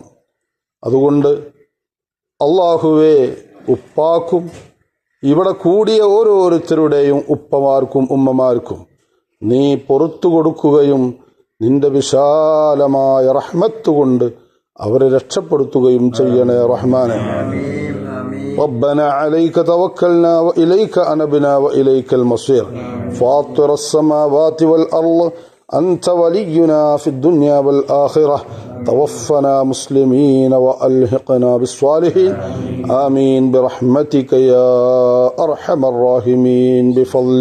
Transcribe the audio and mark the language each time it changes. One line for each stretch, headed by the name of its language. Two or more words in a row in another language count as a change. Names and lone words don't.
Malayalam: അതുകൊണ്ട് അല്ലാഹുവേ, ഉപ്പാക്കും ഇവിടെ കൂടിയ ഓരോരുത്തരുടെയും ഉപ്പമാർക്കും ഉമ്മമാർക്കും നീ പുറത്തു കൊടുക്കുകയും നിന്റെ വിശാലമായ റഹ്മത്ത് കൊണ്ട് അവരെ രക്ഷപ്പെടുത്തുകയും ചെയ്യണേ റഹ്മാനെ.
Arabic: ربنا عليك توكلنا وإليك أنبنا وإليك المصير فاطر السماوات والأرض أنت ولينا في الدنيا والآخرة توفنا مسلمين وألحقنا بالصالحين آمين برحمتك يا أرحم الراحمين بفضل